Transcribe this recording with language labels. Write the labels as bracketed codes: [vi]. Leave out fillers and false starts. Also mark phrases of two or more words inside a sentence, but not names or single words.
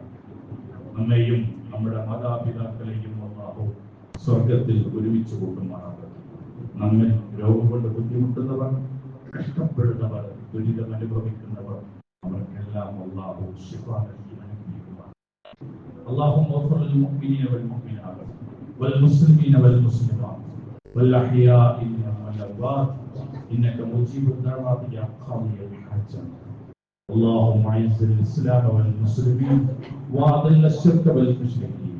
[ml] നമ്മെയും നമ്മുടെ മാതാപിതാക്കളെയും അള്ളാഹു സ്വർഗത്തിൽ ഒരുമിച്ച് കൂട്ടുമാറാണ്. നമ്മിൽ രോഗം കൊണ്ട് ബുദ്ധിമുട്ടുന്നവർ, കഷ്ടപ്പെടുന്നവർ, ദുരിതം അനുഭവിക്കുന്നവർ, അവർക്കെല്ലാം അള്ളാഹു ശിഫ നൽകി അനുഗ്രഹിക്കുവാൻ. [ar] اللهم اغفر للمؤمنين والمؤمنات والمسلمين والمسلمات والأحياء منهم والأموات إنك مجيب الدعوات يا قاضي الحاجات. اللهم أعز الإسلام والمسلمين وأذل الشرك والمشركين.